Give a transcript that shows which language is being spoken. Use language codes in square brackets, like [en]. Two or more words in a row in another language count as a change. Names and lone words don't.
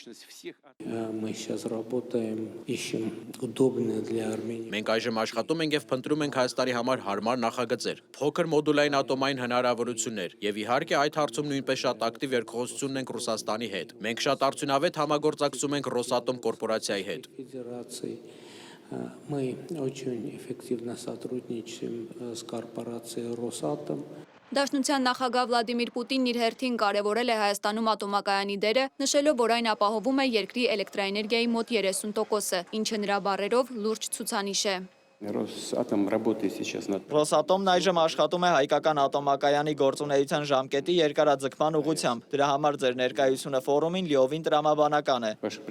[hy] Մենք այժմ աշխատում ենք և փնտրում ենք Հայաստանի համար հարմար նախագծեր, փոքր մոդուլային ատոմային հնարավորություններ և իհարկե այդ հարցում նույնպես շատ ակտիվ երկխոսություն ունենք Ռուսաստանի հետ։ Մենք շատ արդյունավետ համագործակցում ենք Ռոսատոմ կորպորացիայի հետ։ [ru] Мы очень эффективно сотрудничаем с корпорацией «Росатом». [hy] Դաշնության նախագահ Վլադիմիր Պուտինն իր հերթին կարևորել է Հայաստանում ատոմակայանի դերը, նշելով, որ այն ապահովում է երկրի էլեկտրաէներգիայի մոտ 30%-ը, ինչը նրա բառերով լուրջ ցուցանիշ է։ Ռոսատոմն այժմ աշխատում է հայկական ատոմակայանի գործունեության ժամկետի երկարաձգման ուղղությամբ։ Դրա համար ձեր ներկայությունը ֆորումին լիովին տրամաբանական է։